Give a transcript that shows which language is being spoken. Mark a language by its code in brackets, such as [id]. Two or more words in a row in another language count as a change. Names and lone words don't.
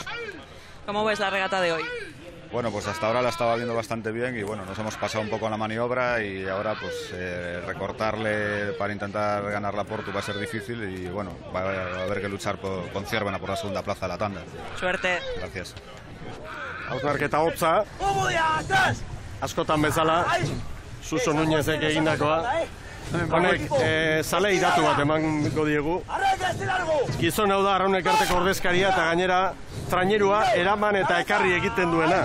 [es] ¿Cómo ves la regata de hoy? Bueno, pues hasta ahora la estaba viendo bastante bien y bueno, nos hemos pasado un poco en la maniobra y ahora pues recortarle para intentar ganar la Portu va a ser difícil y bueno, va a haber que luchar con Zierbena por la segunda plaza de la tanda. Suerte. Gracias. [eu] Hausnarketa hotza, askotan bezala, Suso Núñezek egindakoa. Honek, zale idatu bat emango diegu. Gizon hau da Arraunek arteko ordezkaria eta gainera trainerua eraman eta ekarri egiten duena.